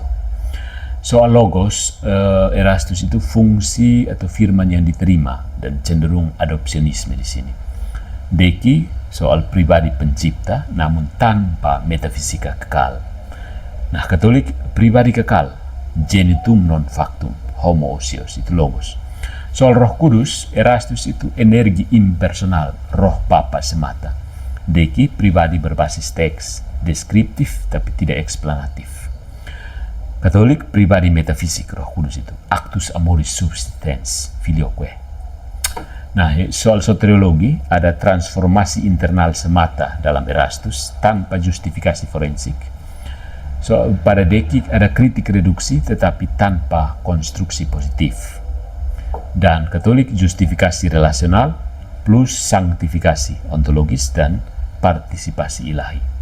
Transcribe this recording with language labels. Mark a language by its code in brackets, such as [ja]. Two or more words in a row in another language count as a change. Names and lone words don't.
[id] Soal logos, Erastus itu fungsi atau firman yang diterima dan cenderung adopsionisme di sini. Deki soal pribadi pencipta namun tanpa metafisika kekal. Nah, Katolik pribadi kekal, [la] genitum non factum, homoousios, [id] itu logos. Soal Roh Kudus, Erastus itu energi impersonal, roh Bapa semata. Deki pribadi berbasis teks, deskriptif tapi tidak eksplanatif. Katolik pribadi metafisik, Roh Kudus itu [la] actus amoris subsistens filioque. [id] Nah, soal soteriologi ada transformasi internal semata dalam Erastus tanpa justifikasi forensik. So, pada Deki ada kritik reduksi tetapi tanpa konstruksi positif. Dan Katolik justifikasi relasional plus sanktifikasi ontologis dan partisipasi ilahi.